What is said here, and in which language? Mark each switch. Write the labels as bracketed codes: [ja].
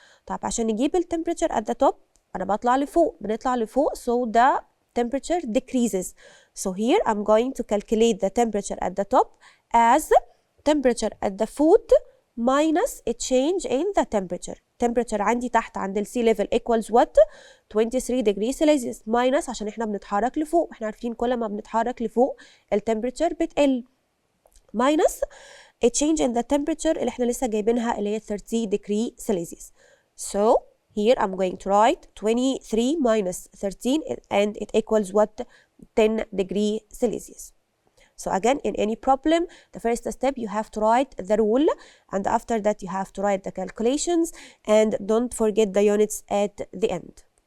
[ar] طيب, عشان نجيب ال [en] temperature at the top, [ar] أنا بنطلع لفوق, [en] so the temperature decreases. So here I'm going to calculate the temperature at the top as temperature at the foot minus a change in the temperature. Temperature [ar] عندي تحت عند ال [en] sea level equals what? 23 degrees Celsius minus [ar] عشان احنا بنتحرك لفوق، احنا عارفين كل ما بنتحرك لفوق ال temperature بتقل، [en] minus a change in the temperature [ar] اللي احنا لسه جايبينها اللي هي [en] 30 degrees Celsius. So here I'm going to write 23 minus 13 and it equals what? 10 degrees Celsius. So again, in any problem, the first step, you have to write the rule, and after that you have to write the calculations, and don't forget the units at the end.